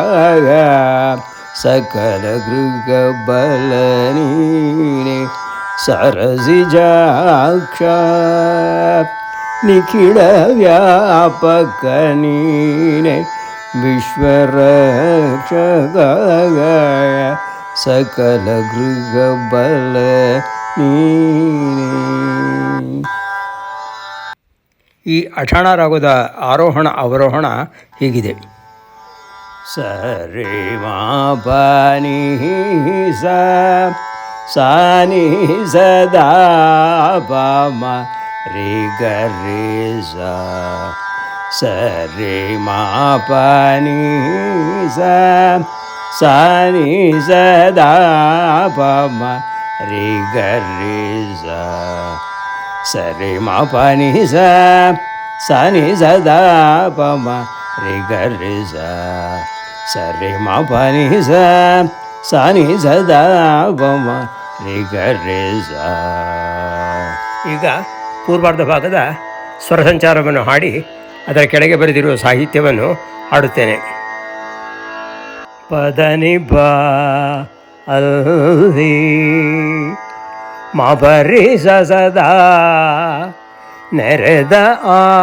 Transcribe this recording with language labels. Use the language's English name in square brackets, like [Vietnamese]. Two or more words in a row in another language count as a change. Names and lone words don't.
[Kannada] ಸಕಲ ಗೃಹ ಬಲ ನೀನೆ ಸರಸಿಜಾಕ್ಷ, ನಿಖಿಲ ವ್ಯಾಪಕ ನೀನೆ ವಿಶ್ವರಕ್ಷಕ, ಸಕಲ ಗೃಹ ಬಲ ನೀನೆ. ಈ ಅಠಾಣ ರಾಗದ ಆರೋಹಣ ಅವರೋಹಣ ಹೀಗಿದೆ. ಸರಿ ಮಾ ಪನಿ ಸ ಸಾನಿ ಸದಾ ಪ ಮ ರಿ ಗ ರಿ ಸ, ಸರಿ ಮಾ ಪನಿ ಸ ಸಾನಿ ಸದಾ ಪ ಮ ರಿ ಗ ರಿ ಸ, ಸರಿ ಮಾ ಪನಿ ಸ ಸಾನಿ ಸದಾ ಪ ಮ ರಿ ಗ ರಿ ಸ, ಸರಿ ಮಾ ಪನಿ ಸ ಸಾನಿ ಸದಾ ಪ ಮ ರಿ ಗ ರಿ ಸ. ಈಗ ಪೂರ್ವಾರ್ಧ ಭಾಗದ ಸ್ವರ ಸಂಚಾರವನ್ನು ಹಾಡಿ ಅದರ ಕೆಳಗೆ ಬರೆದಿರುವ ಸಾಹಿತ್ಯವನ್ನು ಹಾಡುತ್ತೇನೆ. ಪದನಿ ಬಾ ಅಲ್ದಿ ಮಾ ಬರಿ ಸ ಸದಾ ನೆರೆದ ಆ,